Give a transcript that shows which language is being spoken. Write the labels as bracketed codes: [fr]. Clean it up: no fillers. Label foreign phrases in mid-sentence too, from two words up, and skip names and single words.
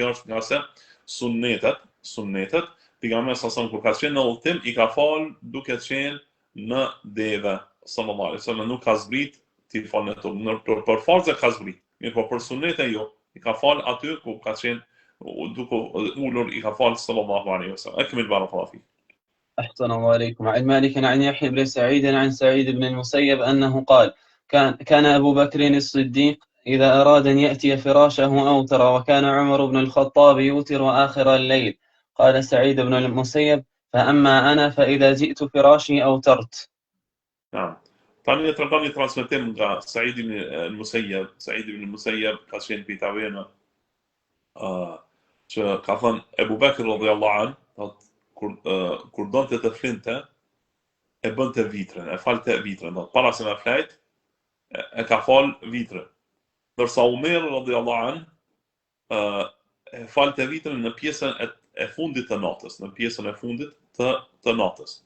[sq] Kjo është nga se sunnetet, pejgamberi s.a.s. kur ka qenë në udhtim i ka fal duke qenë në deve, [ar] صلى الله عليه وسلم, [sq] nuk ka zbrit ti fal në turp, për farzë ka zbrit. Mirë, po për sunete jo, i ka fal aty ku ka qenë duke ulur, i ka fal [ar] صلى الله عليه وسلم. أكمل بارك الله فيك. أحسن الله عليكم. عن مالك عن يحيى بن سعيد عن سعيد بن المسيب أنه قال: كان أبو بكر الصديق إذا أراد أن يأتي فراشه أوتر، وكان عمر بن الخطاب يوتر آخر الليل. قال سعيد بن المسيب: فأما أنا فإذا جئت فراشي أوترت. نعم. [sq] Tani e tregon një transmetim nga Said ibn al-Musayyab. Said ibn al-Musayyab ka qenë prej tabiinëve që ka thënë Ebu Bekr [ar] رضي الله عنه, [sq] kur donte të flinte, e bënte vitrin, e falte vitrin, para se me flajt, e ka fal vitrin. Ndërsa Umer [ar] رضي الله عنه [sq] e falte vitrin në pjesën e fundit të natës, të natës.